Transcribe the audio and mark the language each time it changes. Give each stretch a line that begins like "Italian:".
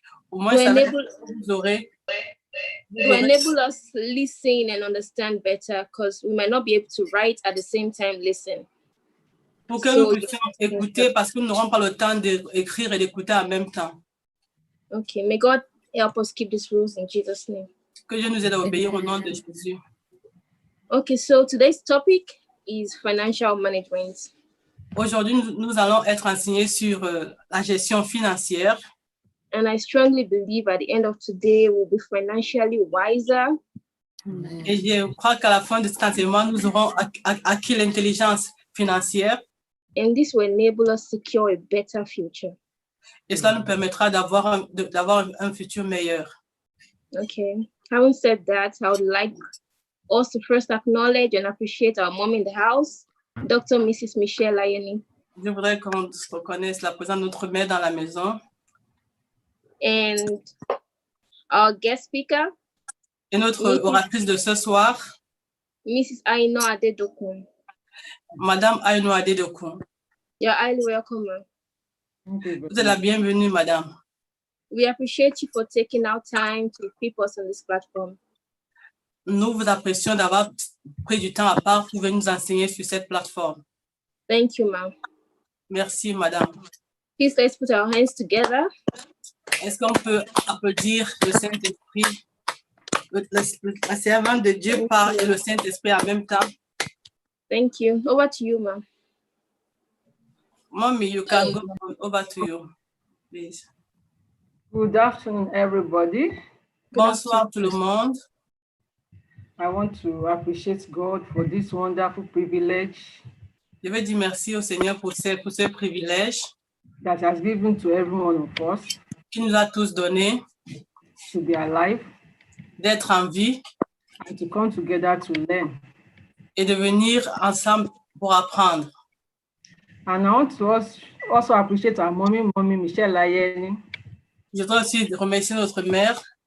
French: Au moins,
English: To
French: ça va
English: enable,
French: vous aurez.
English: to enable us listen and understand better, because we might not be able to write at the same time listen.
French: Pour que
English: So-
French: nous puissions écouter parce que nous n'aurons pas le temps d'écrire et d'écouter en même temps.
English: Okay, may God help us keep these rules in Jesus' name.
French: Que Dieu nous aide à obéir au nom de Jésus.
English: Okay, so today's topic is financial management.
French: Aujourd'hui, nous allons être enseignés sur la gestion financière.
English: And I strongly believe at the end of today, we'll be financially wiser.
French: Et je crois qu'à la fin de cet enseignement, nous aurons acquis l'intelligence financière.
English: And this will enable us to secure a better future.
French: Et cela nous permettra d'avoir un futur meilleur.
English: Okay. Having said that, I would like us to first acknowledge and appreciate our mom in the house, Dr. Mrs. Michelle Ayeni,
French: Je voudrais qu'on reconnaisse la présence de notre mère dans la maison
English: and our guest speaker,
French: et notre oratrice de ce soir,
English: Mrs. Aino Adedokun.
French: Madame Aino Adedokun.
English: You're highly welcome, ma'am. Okay,
French: Vous êtes la bienvenue, madame.
English: We appreciate you for taking out time to equip us on this platform.
French: Nous vous apprécions d'avoir pris du temps à part pour venir nous enseigner sur cette plateforme.
English: Thank you, ma'am.
French: Merci, madame.
English: Please let's put our hands together.
French: Est-ce qu'on peut applaudir le Saint-Esprit? La servante de Dieu parle et le Saint-Esprit en même temps.
English: Thank you. Over to you, ma'am. Mommy, you can go over to you, please. Good afternoon, everybody.
French: Bonsoir tout le monde.
English: I want to appreciate God for this wonderful privilege
French: Je veux dire merci au Seigneur pour ce privilège
English: that has given to every one of us
French: qu'il nous a tous donné
English: to be alive
French: d'être en vie
English: and to come together to learn.
French: et de venir ensemble pour apprendre.
English: And I want to also appreciate our mommy Michelle Ayeni,
French: Je voudrais aussi remercier notre mère